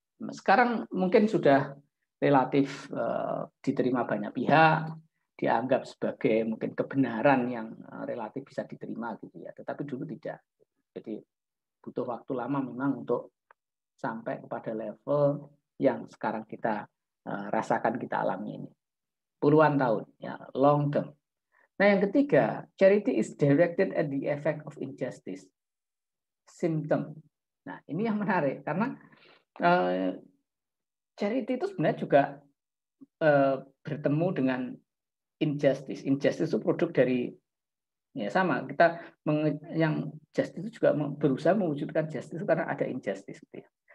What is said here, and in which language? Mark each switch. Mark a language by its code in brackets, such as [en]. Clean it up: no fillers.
[id] Sekarang mungkin sudah relatif diterima banyak pihak, dianggap sebagai mungkin kebenaran yang relatif bisa diterima gitu ya. Tetapi dulu tidak. Jadi butuh waktu lama memang untuk sampai kepada level yang sekarang kita rasakan, kita alami ini. Puluhan tahun, ya, [en] long term. [id] Nah, yang ketiga, [en] charity is directed at the effect of injustice. Symptom. [id] Nah, ini yang menarik karena charity itu sebenarnya juga bertemu dengan injustice. Injustice itu produk dari ya sama. Kita yang justice itu juga berusaha mewujudkan justice karena ada injustice gitu ya.